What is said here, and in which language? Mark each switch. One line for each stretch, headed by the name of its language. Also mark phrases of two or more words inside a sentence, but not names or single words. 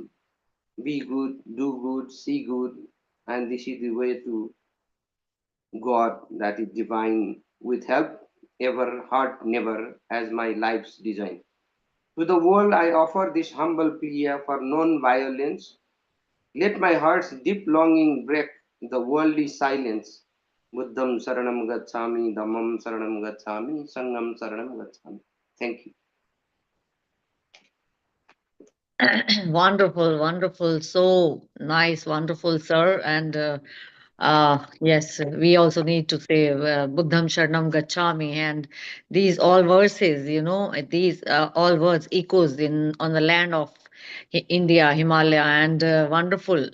English: Be good, do good, see good, and this is the way to God that is divine, with help ever, heart never, as my life's design. To the world I offer this humble plea for non-violence. Let my heart's deep longing break the worldly silence.
Pali: Buddham Saranam Gacchami, Dhammam Saranam Gacchami, Sangam Saranam Gacchami.
English: Thank you. Wonderful, wonderful. So nice, wonderful, sir. And yes, we also need to say
Pali: Buddham Sharanam Gacchami,
English: and these all verses, these all words echoes in on the land of India, Himalaya, and wonderful.